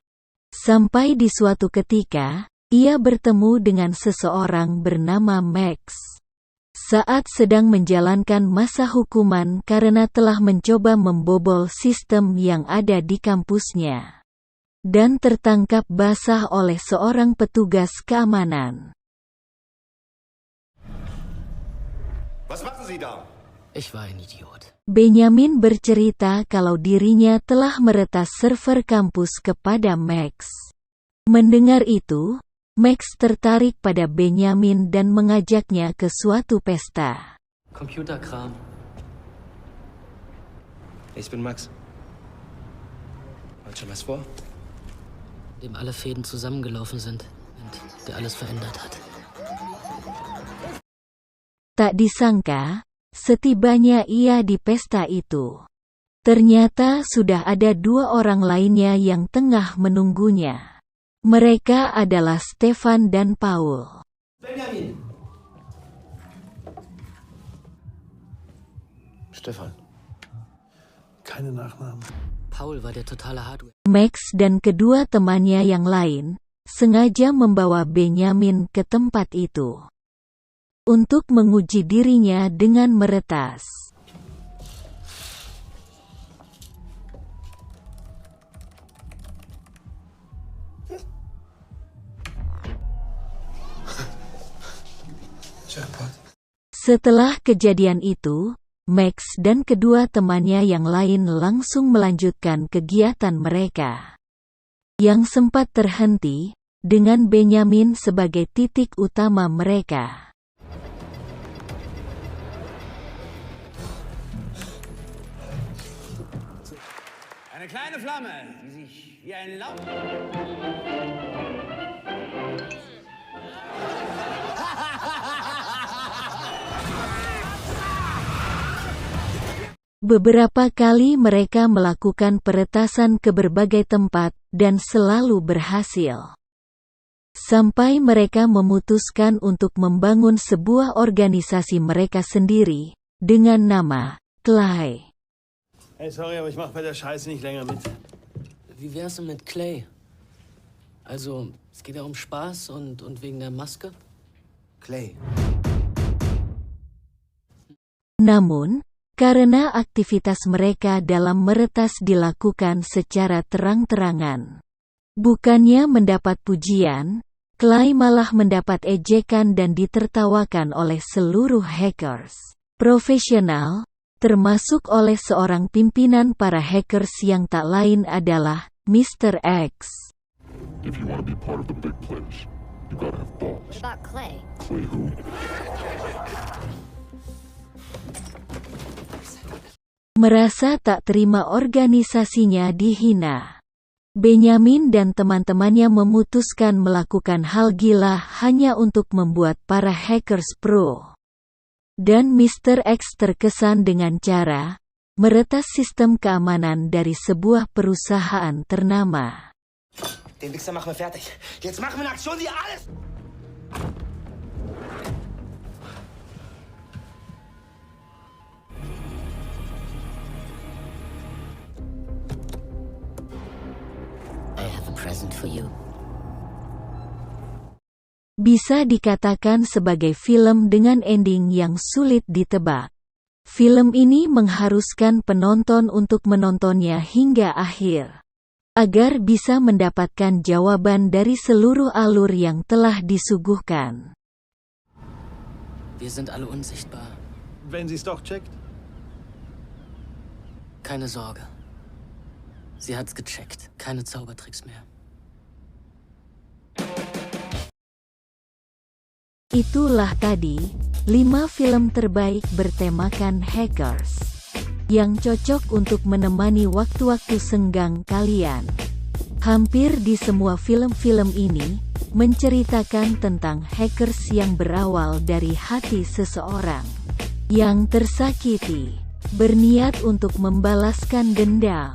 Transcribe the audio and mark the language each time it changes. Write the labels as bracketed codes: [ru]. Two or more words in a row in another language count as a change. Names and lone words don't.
[id] Sampai di suatu ketika, ia bertemu dengan seseorang bernama Max. Saat sedang menjalankan masa hukuman karena telah mencoba membobol sistem yang ada di kampusnya. Dan tertangkap basah oleh seorang petugas keamanan. [de] Was machen Sie da? Ich war ein Idiot. [id] Benjamin bercerita kalau dirinya telah meretas server kampus kepada Max. Mendengar itu, Max tertarik pada Benjamin dan mengajaknya ke suatu pesta. [de] Computerkram. Ich bin Max. Hat schon was vor? Dem alle Fäden zusammengelaufen sind und der alles verändert hat. [id] Tak disangka, setibanya ia di pesta itu, ternyata sudah ada dua orang lainnya yang tengah menunggunya. Mereka adalah Stefan dan Paul. [de] Benjamin! Stefan. Keine Nachnamen. Paul war der totale Hardware. [id] Max dan kedua temannya yang lain sengaja membawa Benjamin ke tempat itu untuk menguji dirinya dengan meretas. Setelah kejadian itu, Max dan kedua temannya yang lain langsung melanjutkan kegiatan mereka, yang sempat terhenti, dengan Benjamin sebagai titik utama mereka. [de] Eine kleine Flamme, die sich wie ein Laub... [id] Beberapa kali mereka melakukan peretasan ke berbagai tempat, dan selalu berhasil. Sampai mereka memutuskan untuk membangun sebuah organisasi mereka sendiri, dengan nama Clay. [en] Hey, sorry, [de] aber ich mach bei der Scheiße nicht länger mit. Wie wär's denn mit Clay? Also, es geht ja um Spaß und wegen der Maske? Clay. [id] Namun, karena aktivitas mereka dalam meretas dilakukan secara terang-terangan. Bukannya mendapat pujian, Clay malah mendapat ejekan dan ditertawakan oleh seluruh hackers profesional, termasuk oleh seorang pimpinan para hackers yang tak lain adalah Mr. X. [en] If you want to be part of the big players, you gotta have balls. What about Clay? Clay who? [id] Merasa tak terima organisasinya dihina, Benjamin dan teman-temannya memutuskan melakukan hal gila hanya untuk membuat para hackers pro. Dan Mr. X terkesan dengan cara meretas sistem keamanan dari sebuah perusahaan ternama. [de] Den Wichser machen wir fertig. Jetzt machen wir eine Aktion, die alles... [en] I have a present for you. [id] Bisa dikatakan sebagai film dengan ending yang sulit ditebak. Film ini mengharuskan penonton untuk menontonnya hingga akhir, agar bisa mendapatkan jawaban dari seluruh alur yang telah disuguhkan. [de] Wir sind alle unsichtbar. Wenn sie es doch checkt? Keine Sorge. Sie hat's gecheckt. Keine Zaubertricks mehr. [id] Itulah tadi 5 film terbaik bertemakan hackers yang cocok untuk menemani waktu-waktu senggang kalian. Hampir di semua film-film ini menceritakan tentang hackers yang berawal dari hati seseorang yang tersakiti, berniat untuk membalaskan dendam.